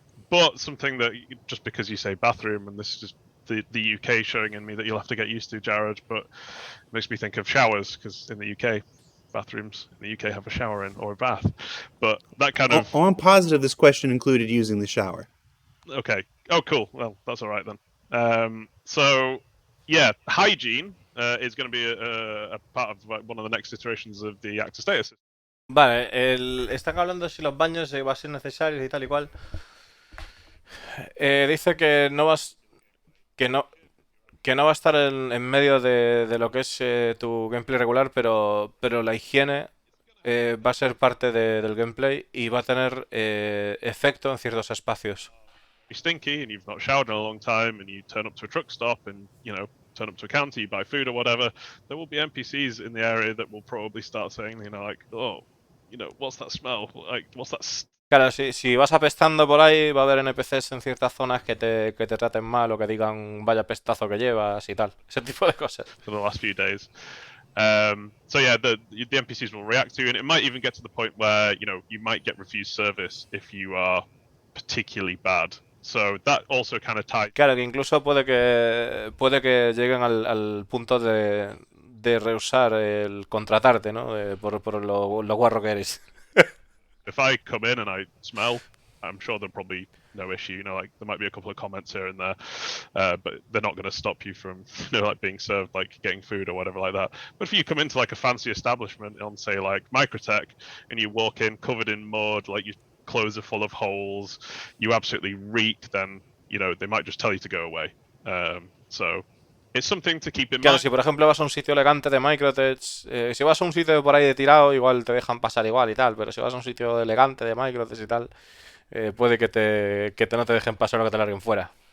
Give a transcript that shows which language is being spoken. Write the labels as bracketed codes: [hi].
[en] But something that just because you say bathroom, and this is just the UK showing in me that you'll have to get used to, Jared, but it makes me think of showers because in the UK, bathrooms in the UK have a shower in or a bath. But that kind of. Oh, I'm positive this question included using the shower. Okay. Oh, cool. Well, that's all right then. So, yeah, hygiene is going to be a part of one of the next iterations of the actor status. [es] Vale, están hablando si los baños van a ser necesarios y tal y cual. Dice que no vas. Que no va a estar en medio de lo que es tu gameplay regular, pero la higiene va a ser parte del gameplay y va a tener efecto en ciertos espacios. [en] You're stinky and you've not showered in a long time, and you turn up to a truck stop and turn up to a counter, you buy food or whatever. There will be NPCs in the area that will probably start saying, like, oh, what's that smell? Like, what's that? [es] Claro, si vas apestando por ahí, va a haber NPCs en ciertas zonas que te traten mal o que digan vaya pestazo que llevas y tal. Ese tipo de cosas. [en] For the last few days. So yeah, the NPCs will react to you, and it might even get to the point where you might get refused service if you are particularly bad. So that also kind of ties. [es] Claro, que incluso puede que lleguen al punto de rehusar el contratarte, ¿no? Por lo guarro que eres. [en] If I come in and I smell, I'm sure there'll probably no issue. Like there might be a couple of comments here and there, but they're not going to stop you from, like being served, like getting food or whatever like that. But if you come into like a fancy establishment on, say, like Microtech, and you walk in covered in mud, like your clothes are full of holes, you absolutely reek, then they might just tell you to go away. So it's something to keep in [es] Claro, [en] mind. [es] si por ejemplo vas a un sitio elegante de Microtech, si vas a un sitio por ahí de tirado, igual te dejan pasar igual y tal, pero si vas a un sitio elegante de Microtech y tal, puede que no te dejen pasar o que te larguen fuera.